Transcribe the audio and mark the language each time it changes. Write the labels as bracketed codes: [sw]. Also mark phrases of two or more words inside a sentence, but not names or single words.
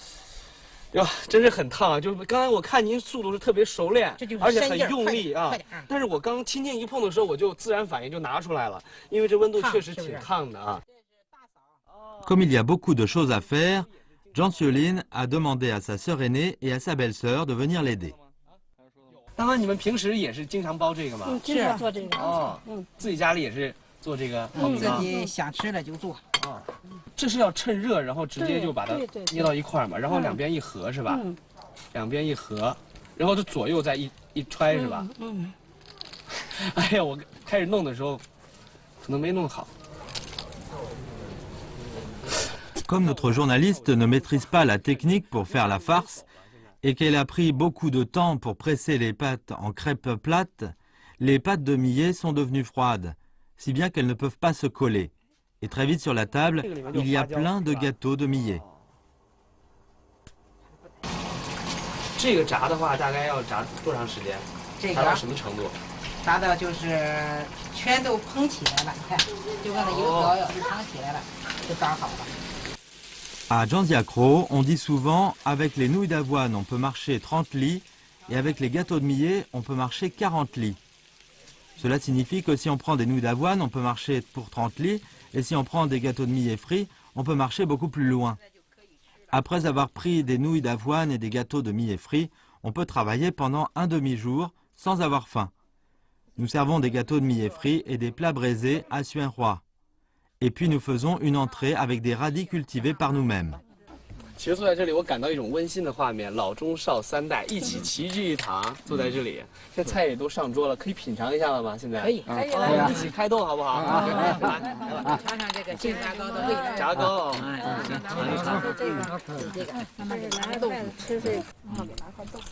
[zh] 哟，真是很烫啊！就是刚才我看您速度是特别熟练，而且很用力啊。但是我刚轻轻一碰的时候，我就自然反应就拿出来了，因为这温度确实挺烫的啊。 [fr] Comme il y a beaucoup de choses à faire, Zhang Xiaolin a demandé à sa sœur aînée et à sa belle-sœur de venir l'aider. [zh] 大妈，你们平时也是经常包这个吗？经常做这个。哦，自己家里也是做这个。自己想吃了就做。啊，这是要趁热，然后直接就把它捏到一块嘛，然后两边一合是吧？两边一合，然后就左右再一揣是吧？哎呀，我开始弄的时候可能没弄好。 [fr] Comme notre journaliste ne maîtrise pas la technique pour faire la farce, et qu'elle a pris beaucoup de temps pour presser les pâtes en crêpes plates, les pâtes de millet sont devenues froides, si bien qu'elles ne peuvent pas se coller. Et très vite sur la table, il y a plein de gâteaux de millet. [zh] 这个炸的话，大概要炸多长时间？炸到什么程度？炸到就是全都蓬起来了，你看，就跟那油条一样，就蓬起来了，就炸好了。 [fr] À Janziacro, on dit souvent avec les nouilles d'avoine on peut marcher 30 lits et avec les gâteaux de millet on peut marcher 40 lits. Cela signifie que si on prend des nouilles d'avoine on peut marcher pour 30 lits et si on prend des gâteaux de millet frits on peut marcher beaucoup plus loin. Après avoir pris des nouilles d'avoine et des gâteaux de millet frits, on peut travailler pendant un demi-jour sans avoir faim. Nous servons des gâteaux de millet frits et des plats braisés à Suanhua. Et puis nous faisons une entrée avec des radis cultivés par nous-mêmes. [zh] 其实坐在这里，我感到一种温馨的画面，老中少三代一起齐聚一堂，坐在这里。现在菜也都上桌了，可以品尝一下了吗？现在可以，可以了，一起开动好不好？来，尝尝这个杏炸糕的味道。炸糕，尝一尝这个，这个，慢慢给拿个豆腐吃这个，然后给拿块豆腐。